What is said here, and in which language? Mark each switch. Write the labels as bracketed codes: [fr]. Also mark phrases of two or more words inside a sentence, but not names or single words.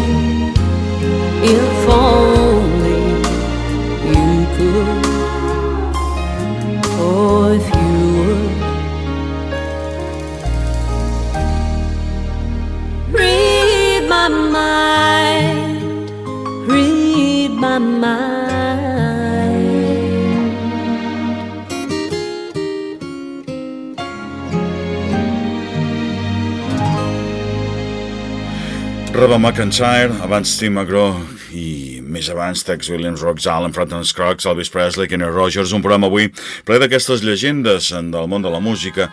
[en] If only you could, oh, if you would read my mind, read my mind. [ca] Reba McEntire, abans Tim McGraw i més abans Tex Williams, Roxanne, Alan Franton, Skaggs, Elvis Presley, Kenny Rogers, un programa avui ple d'aquestes llegendes del món de la música.